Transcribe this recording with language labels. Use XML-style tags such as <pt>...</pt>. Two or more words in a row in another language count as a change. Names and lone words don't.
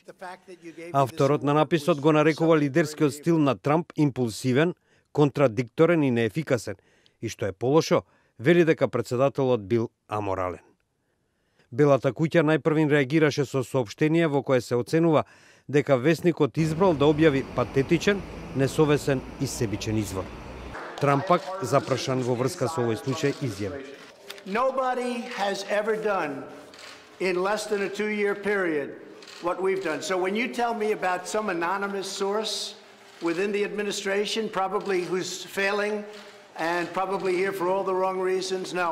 <mk>Авторот на написот го нарекува лидерскиот стил на Трамп импулсивен, контрадикторен и неефикасен, и што е полошо, вели дека председателот бил аморален. Белата куќа најпрвин реагираше со соопштение во кое се оценува дека весникот избрал да објави патетичен, несовесен и себичен извор. Трамп пак, запрашан во врска со овој случај, изјави:</mk> <en>Nobody has ever done in less than a 2-year period what we've done. So when you tell me about some anonymous source within the administration, probably who's failing and probably here for all the wrong reasons, no.</en>